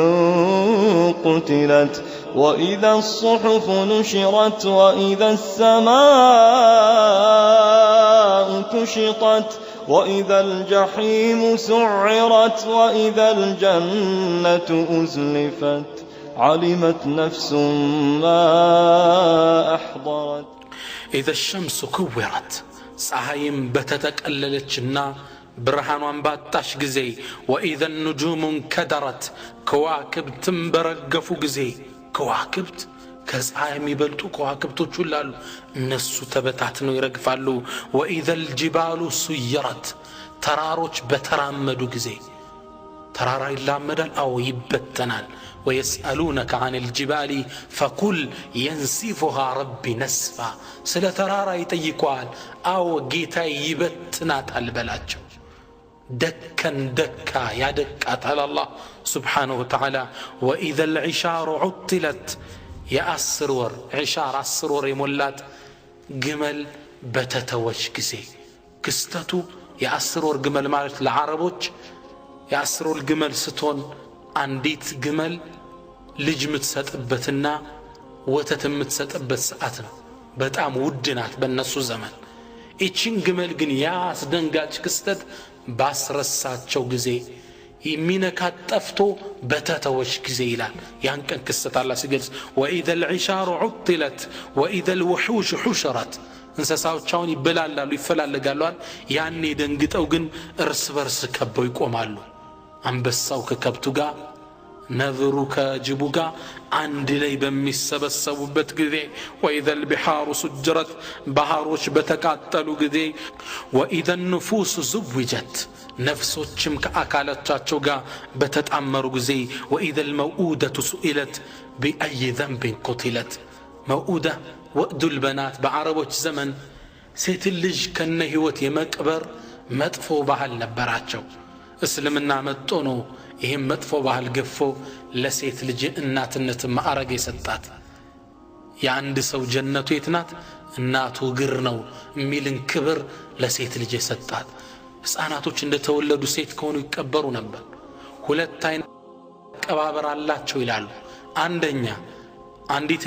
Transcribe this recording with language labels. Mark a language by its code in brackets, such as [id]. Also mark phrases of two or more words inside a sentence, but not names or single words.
[ar] قتلت وإذا الصحف نشرت وإذا السماء كشطت وإذا الجحيم سعرت وإذا الجنة أزلفت علمت نفس ما أحضرت. إذا الشمس كورت [am] ፀሐይም በተጠቀለለችና ብርሃኗን ባጣሽ ጊዜ [ar] وإذا النجوم كدرت [am] ከዋክብትም በረገፉ ጊዜ ከዋክብት ከፀሐይ የሚበልጡ ከዋክብቶች ሁሉ አሉ እነሱ ተበታትነው ይረግፋሉ። [ar] وإذا الجبال سيرت [am] ተራሮች በተራመዱ ጊዜ ተራራ ይላመዳል አው ይበተናል። [ar] ويسألونك عن الجبال فقل ينسفها ربي نسفا [am] ስለ ተራራ ይጠይቋል አው ጌታ ይበትናታል በላቸው። ደከን ደካ ያደቃታል አላህ [ar] سبحانه وتعالى. وإذا العشار عطلت [am] የአስር ወር عشار 10 ወር የሞላት ግመል በተተወች ጊዜ ክስተቱ የአስር ወር ግመል ማለት ለዓረቦች የአስር ወር ግመል ስትሆን አንዲት ግመል ልጅ የምትሰጥበትና ወተት የምትሰጥበት ሰዓት ነው። በጣም ውድ ናት በእነሱ ዘመን። እቺን ግመል ግን ያስደንጋጭ ክስተት ባስረሳቸው ጊዜ የሚነካት ጠፍቶ በተተወች ጊዜ ይላል። ያን ቀን ክስተት አላህ ሲገልጽ [ar] وإذا العشار عطلت وإذا الوحوش حشرت [am] እንስሳዎቻውን ይበላላሉ ይፈላለጋሉ። ያኔ ደንግጠው ግን እርስ በርስ ከበው ይቆማሉ። አንበሳው ከከብቱ ጋር ነብሩ ከጅቡ ጋር አንድ ላይ በሚሰበሰቡበት ጊዜ وإذا [ar] البحار سجرت [am] ባህሮች በተቃጠሉ ጊዜ [ar] وإذا النفوس زوجت [am] ነፍሶችም ከአካላቸው ጋር በተጣመሩ ጊዜ [ar] وإذا الموءودة سئلت بأي ذنب قتلت موءودة وأد البنات [am] بعربوች ዘመን ሴት ልጅ ከነ ህይወት የመቅበር መጥፎ ባህል ነበራቸው። እስልምና መጥቶ ነው ይሄን መጥፎ ባህል ገፎ ለሴት ልጅ እናትነት ማዕረግ የሰጣት። የአንድ ሰው ጀነቱ የት ናት? እናቱ ግር ነው የሚልን ክብር ለሴት ልጅ የሰጣት። ህፃናቶች እንደተወለዱ ሴት ከሆኑ ይቀበሩ ነበር። ሁለት አይነት ቀባበር አላቸው ይላሉ። አንደኛ አንዲት